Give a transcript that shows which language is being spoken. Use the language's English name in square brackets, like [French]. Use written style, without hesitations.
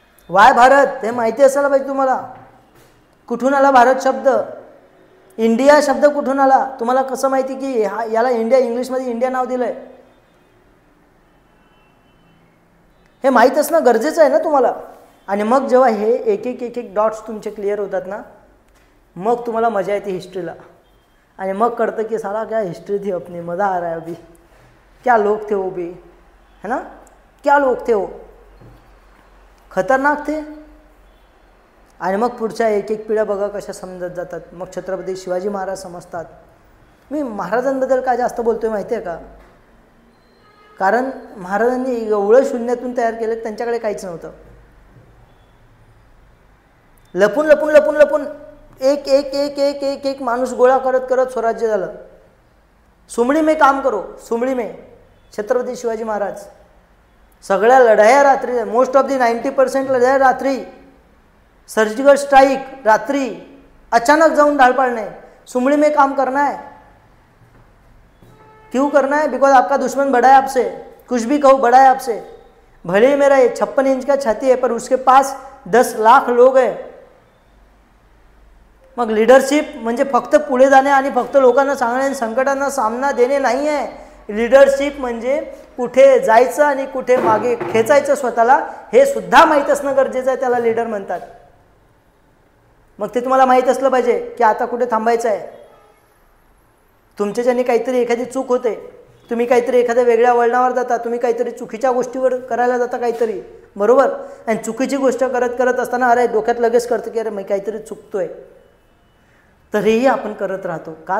[Marathi] Y Bharat हे माहिती असायला पाहिजे तुम्हाला. कुठून आला भारत शब्द, इंडिया शब्द कुठून आला, तुम्हाला कसं माहिती की याला इंडिया, इंग्लिशमध्ये इंडिया नाव दिलंय, हे माहीत असणं गरजेचं आहे ना तुम्हाला. आणि मग जेव्हा हे एक एक डॉट्स तुमचे क्लिअर होतात ना, मग तुम्हाला मजा येते हिस्ट्रीला. आणि मग कळतं की [Hindi] साला क्या हिस्ट्री थी अपनी, मज़ा आ रहा है अभी, क्या लोग थे वो भी, है ना, क्या लोग थे वो, खतरनाक थे. [Marathi] आणि मग पुढच्या एक एक पिढ्या बघा कशा समजत जातात. मग छत्रपती शिवाजी महाराज समजतात. मी महाराजांबद्दल काय जास्त बोलतोय माहिती आहे का, कारण महाराजांनी एवढं शून्यातून तयार केलं, त्यांच्याकडे काहीच नव्हतं. लपून लपून लपून लपून एक एक एक एक एक एक माणूस गोळा करत करत स्वराज्य झालं. [Hindi] सुमड़ी में काम करो, सुमड़ी में [Marathi] छत्रपती शिवाजी महाराज सगळ्या लढाया रात्री, मोस्ट ऑफ दी 90% लढाया रात्री, सर्जिकल स्ट्राइक रात्री, अचानक जाऊन ढाल पाडणे, [Hindi] सुमड़ी में काम करना है। क्यों करना है? बिकॉज आपका दुश्मन बड़ा है आपसे, कुछ भी कहो बड़ा है आपसे, भले ही मेरा 56 इंच का छाती है पर उसके पास 10 लाख लोग हैं। [Marathi] मग लीडरशिप म्हणजे फक्त पुढे जाणे आणि फक्त लोकांना सांगणे आणि संकटांना सामना देणे नाही आहे। लीडरशिप म्हणजे कुठे जायचं आणि कुठे मागे खेचायचं स्वतःला हे सुद्धा माहीत असणं गरजेचं आहे, त्याला लीडर म्हणतात। मग ते तुम्हाला माहीत असलं पाहिजे की आता कुठे थांबायचं आहे। तुमच्याच्याने काहीतरी एखादी चूक होते, तुम्ही काहीतरी एखाद्या वेगळ्या वळणावर जाता, तुम्ही काहीतरी चुकीच्या गोष्टीवर करायला जाता काहीतरी, बरोबर, आणि चुकीची गोष्ट करत करत असताना अरे डोक्यात लगेच करतं की अरे मी काहीतरी चुकतोय, तरीही आपण करत राहतो का?